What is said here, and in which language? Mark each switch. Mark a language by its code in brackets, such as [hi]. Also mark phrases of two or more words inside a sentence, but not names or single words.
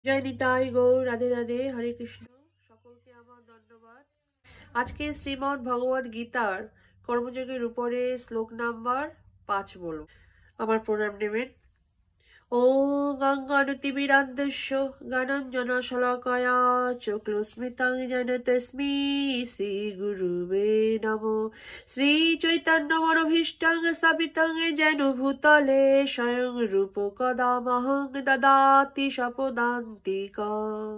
[bn] জয় নিতাই গৌর রাধে রাধে হরে কৃষ্ণ। সকলকে আমার ধন্যবাদ। আজকে শ্রীমদ্ ভগবদ গীতার কর্মযোগের উপরে শ্লোক নাম্বার 5 বলব। আমার প্রণাম নেবেন। [sa] ॐ गङ्गानुतिमिरान्धस्य ज्ञानाञ्जनशलाकया चक्षुस्मितं येन तस्मै श्रीगुरुवे नमो। श्रीचैतन्यमनोभीष्टं स्थापितं येन भूतले स्वयं रूपं कदा मह्यं ददाति स्वपदान्तिकम्।